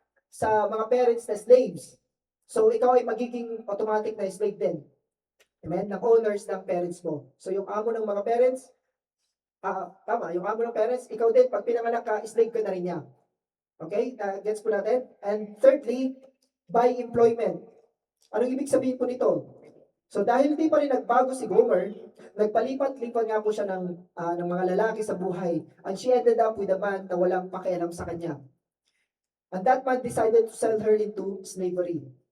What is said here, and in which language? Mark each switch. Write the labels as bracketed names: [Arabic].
[Filipino] sa mga parents na slaves. So, ikaw ay magiging automatic na slave din. Amen? Ng owners ng parents mo. So, yung amo ng mga parents, tama, yung amo ng parents, ikaw din, pag pinanganak ka, slave ka na rin niya. Okay? Gets po natin? [English] And thirdly, by employment. [Filipino] Anong ibig sabihin po nito? So dahil hindi pa rin nagbago si Gomer, nagpalipat-lipat nga po siya ng mga lalaki sa buhay. [English] And she ended up with a man [Filipino] na walang pakialam sa kanya. [English] And that man decided to sell her into slavery.